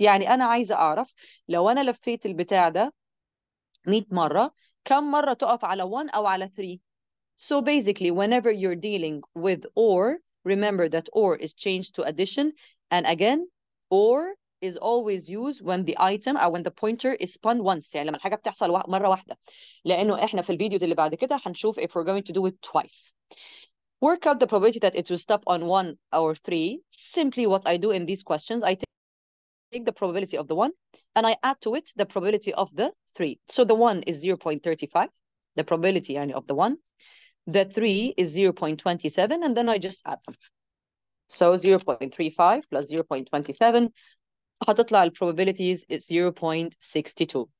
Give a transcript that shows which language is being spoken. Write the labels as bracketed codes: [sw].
[ar] يعني أنا عايزة أعرف لو أنا لفيت البتاع ده 100 مرة كم مرة تقف على 1 أو على 3. [en] So basically, whenever you're dealing with or, remember that or is changed to addition. And again, or is always used when the item or when the pointer is spun once. [ar] يعني لما الحاجة بتحصل مرة واحدة. لأنه إحنا في الفيديوز اللي بعد كده هنشوف [en] if we're going to do it twice. Work out the probability that it will stop on 1 or 3. Simply what I do in these questions, I take the probability of the 1 and I add to it the probability of the 3. So the 1 is 0.35, the probability [ar] يعني [en] of the 1. The 3 is 0.27, and then I just add them. So 0.35 plus 0.27, [ar] هتطلع ال [en] probabilities is 0.62.